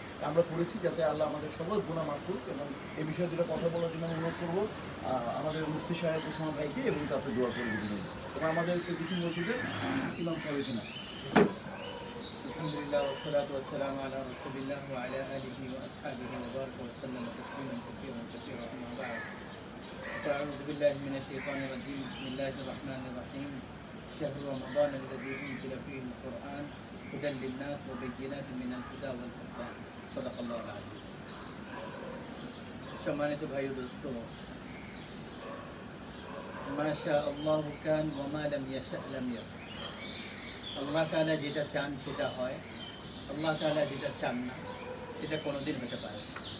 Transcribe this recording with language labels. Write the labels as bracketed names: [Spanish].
[Bangla] আমরা করেছি যাতে আল্লাহ আমাদের সবার গুনাহ মাফ করুক। এবং এই বিষয়ে দুটো কথা বলার জন্য অনুরোধ করবো আমাদের মুফতি সাহেব ওসামা ভাইকে, এবং তারপরে দোয়া করে দিবেন। এবং আমাদের কিছু মসজিদে ইমাম সাহেব এখানে আছে। [Arabic] আলহামদুলিল্লাহ ওয়াসসালাতু ওয়াসসালামু আলা রাসূলিল্লাহ ওয়া আলা আলিহি ওয়া আসহাবিহি ওয়া বারাকা ওয়া সাল্লামা তাসলিমান কাসীরান আম্মা বা'দ। أعوذ بالله من الشيطان الرجيم. بسم الله الرحمن الرحيم. شهر رمضان الذي أنزل فيه القرآن هدى للناس وبينات من الهدى والفرقان. صدق الله العظيم. [Bangla] সম্মানিত ভাই ও দোস্ত, [Arabic] মা শা আল্লাহু কান ওয়া মা লাম ইয়াশা লাম ইয়াকুন। [Bangla] আল্লাহ তাআলা যেটা চান সেটা হয়, আল্লাহ তাআলা যেটা চান না সেটা কোনোদিন হতে পারে না।